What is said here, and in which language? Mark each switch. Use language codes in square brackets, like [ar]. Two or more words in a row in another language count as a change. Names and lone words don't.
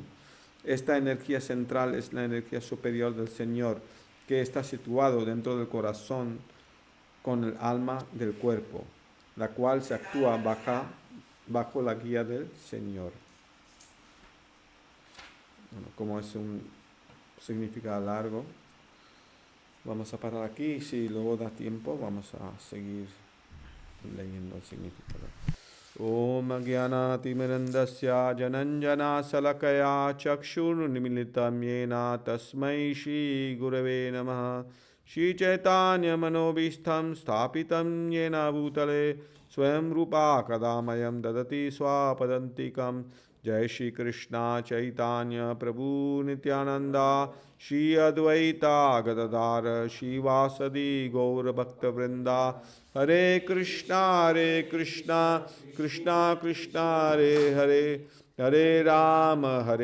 [es] Esta energía central es la energía superior del Señor, que está situado dentro del corazón con el alma del cuerpo, la cual se actúa bajo la guía del Señor. Bueno, como es un significado largo, vamos a parar aquí y si luego da tiempo vamos a seguir leyendo el significado. [sa] Om Agyanatimirandasya Jananjana Salakaya Chakshurnimilitam Yena Tasmai Shri Gurave Namaha Shri Chaitanya Manobishtam Stapitam Yena Bhutale Swayam Rupa Kadamayam Dadati Swapadantikam Jai Śrī Kṛṣṇa Chaitanya Prabhu Nityananda Shri Advaita Gadadhara Shri Vasadi Gaura Bhakta Vrinda Hare Krishna Krishna Krishna Hare Hare Hare Rama